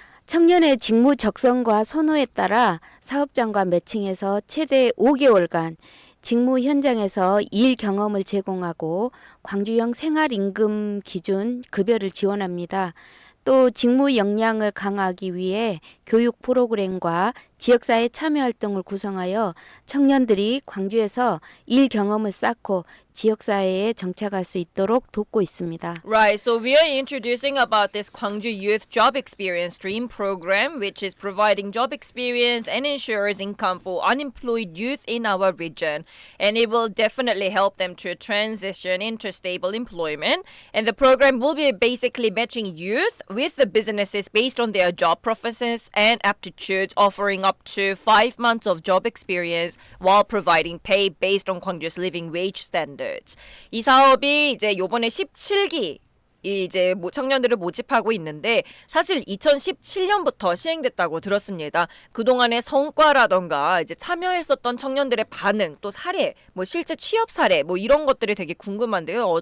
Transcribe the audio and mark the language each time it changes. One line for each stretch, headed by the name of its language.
Korean: 청년의 직무 적성과 선호에 따라 사업장과 매칭해서 최대 5개월간 직무 현장에서 일 경험을 제공하고 광주형 생활임금 기준 급여를 지원합니다. 또 직무 역량을 강화하기 위해 교육 프로그램과 지역사회 참여 활동을 구성하여 청년들이 광주에서 일 경험을 쌓고 지역사회에 정착할 수 있도록 돕고 있습니다.
English: Right, so we are introducing about this Gwangju Youth Job Experience Dream Program, which is providing job experience and ensures income for unemployed youth in our region. And it will definitely help them to transition into stable employment. And the program will be basically matching youth with the businesses based on their job preferences and aptitudes, offering up to 5 months of job experience while providing pay based on Gwangju's living wage standards.
Korean: 이 사업이 이제 요번에 17기 이제 청년들을 모집하고 있는데, 사실 2017년부터 시행됐다고 들었습니다. 그동안의 성과라던가 이제 참여했었던 청년들의 반응, 또 사례, 실제 취업 사례 이런 것들이 되게 궁금한데요.